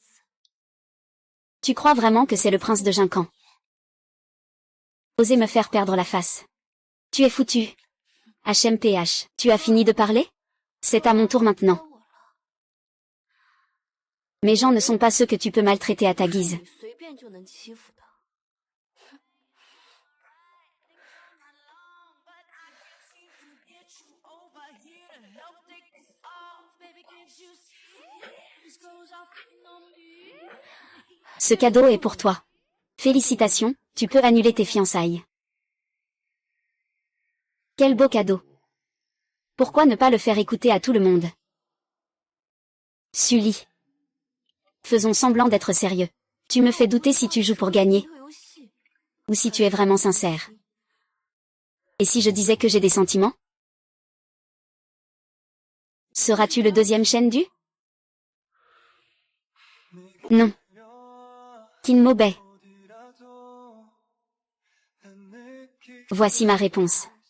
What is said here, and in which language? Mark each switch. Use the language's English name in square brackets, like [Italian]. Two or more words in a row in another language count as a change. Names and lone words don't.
[French] Tu crois vraiment que c'est le prince de Jinkan? Osez me faire perdre la face. Tu es foutu. HMPH, tu as fini de parler? C'est à mon tour maintenant. [Chinese] 该我了。 [French] Mes gens ne sont pas ceux que tu peux maltraiter à ta guise. [Chinese] 你随便就能欺负的。 [French] Ce cadeau est pour toi. Félicitations, tu peux annuler tes fiançailles. Quel beau cadeau. Pourquoi ne pas le faire écouter à tout le monde? Sully. Faisons semblant d'être sérieux. Tu me fais douter si tu joues pour gagner, [Chinese] 这个游戏 [French] ou si tu es vraiment sincère. Et si je disais que j'ai des sentiments? Seras-tu le deuxième Shendu? Non. Qin Mobei. Voici ma réponse.